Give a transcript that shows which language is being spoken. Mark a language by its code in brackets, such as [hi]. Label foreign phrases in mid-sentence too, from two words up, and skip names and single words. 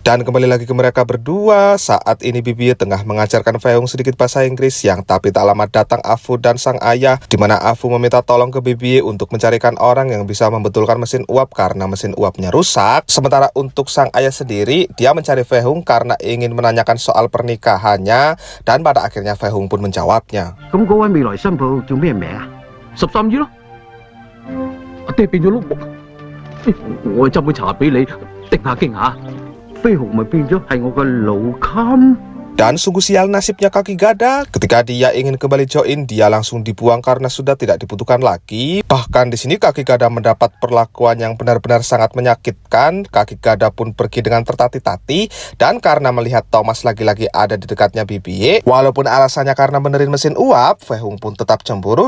[id] Dan kembali lagi ke mereka berdua, saat ini Bibi tengah mengajarkan Fehung sedikit bahasa Inggris, yang tapi tak lama datang Afu dan sang ayah, di mana Afu meminta tolong ke Bibi untuk mencarikan orang yang bisa membetulkan mesin uap karena mesin uapnya rusak. Sementara untuk sang ayah sendiri, dia mencari Fehung karena ingin menanyakan soal pernikahannya, dan pada akhirnya Fehung pun menjawabnya. [yue] 未來新抱叫咩名啊？13姨咯，阿爹變咗碌木，我去斟杯茶俾你，定下驚下。飛鴻咪變咗係我個老襟。 [id] Dan sungguh sial nasibnya Kaki Gada. Ketika dia ingin kembali join, dia langsung dibuang karena sudah tidak dibutuhkan lagi. Bahkan di sini Kaki Gada mendapat perlakuan yang benar-benar sangat menyakitkan. Kaki Gada pun pergi dengan tertati-tati, dan karena melihat Thomas lagi-lagi ada di dekatnya Bibi, walaupun alasannya karena benerin mesin uap, Fehung pun tetap cemburu.